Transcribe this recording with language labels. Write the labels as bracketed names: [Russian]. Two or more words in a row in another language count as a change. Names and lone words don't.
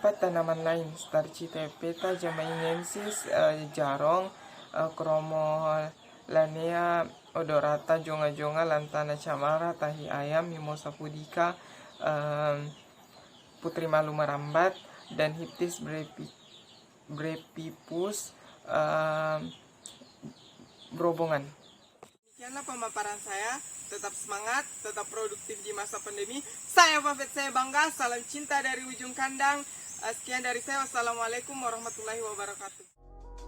[Indonesian] Tanaman lain: Starchitepeta jamainensis, jarong, Chromolanea odorata, jonga-jonga, lantana camara, tahi ayam, Mimosa pudica, putri malu merambat, dan Hyptis brepipus, berobongan. Demikianlah pemaparan saya. Tetap semangat, tetap produktif di masa pandemi. Saya Fafet, saya bangga. Salam cinta dari ujung kandang. Sekian dari saya. [Arabic] والسلام عليكم ورحمة الله وبركاته.